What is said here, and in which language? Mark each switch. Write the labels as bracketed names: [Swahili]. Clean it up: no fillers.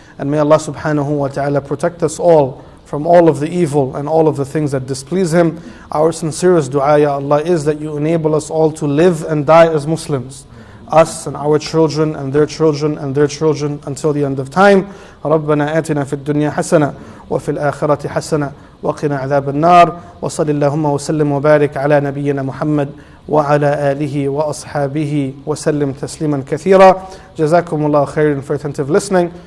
[English] And may Allah subhanahu wa ta'ala protect us all from all of the evil and all of the things that displease Him. Our sincerest dua, Ya Allah, is that you enable us all to live and die as Muslims. Us and our children and their children and their children until the end of time. [Arabic] ربنا آتنا في الدنيا حسنة وفي الآخرة حسنة وقنا عذاب النار وصل اللهم وسلم وبارك على نبينا محمد وعلى آله وأصحابه وسلم تسليما كثيرا. جزاكم الله خيرا [English] for attentive listening.